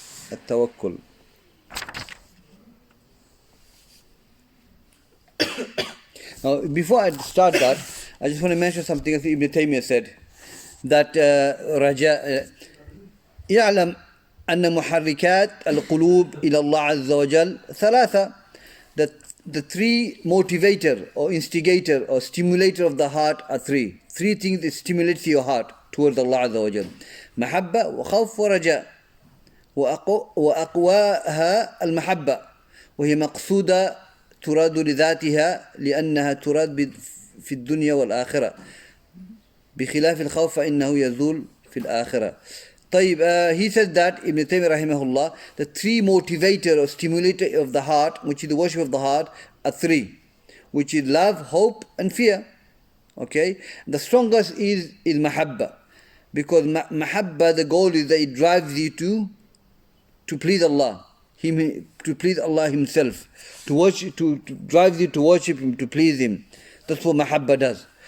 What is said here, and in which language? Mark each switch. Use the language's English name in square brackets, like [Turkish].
[English] At-tawakkul. Now, before I start that, I just want to mention something that Ibn Taymiyyah said, that raja, [Arabic] يعلم أن محركات القلوب إلى الله عز وجل ثلاثة. [English] That the three motivator or instigator or stimulator of the heart are three. Three things that stimulates your heart towards Allah [Arabic] عز وجل. محبة وخوف ورجاء. وأقواها المحبة وهي مقصودة تراد لذاتها لأنها تراد في الدنيا والآخرة بخلاف الخوف فإنه يزول في الآخرة. [English] طيب, he said that Ibn Taymiyyah rahimahullah, the three motivator or stimulator of the heart, which is the worship of the heart, are three, which is love, hope and fear. Okay, the strongest is mahabba, because mahabba, the goal is that it drives you to please Allah, to please Allah Himself, to worship, to drive you to worship Him, to please Him. That's what mahabba does.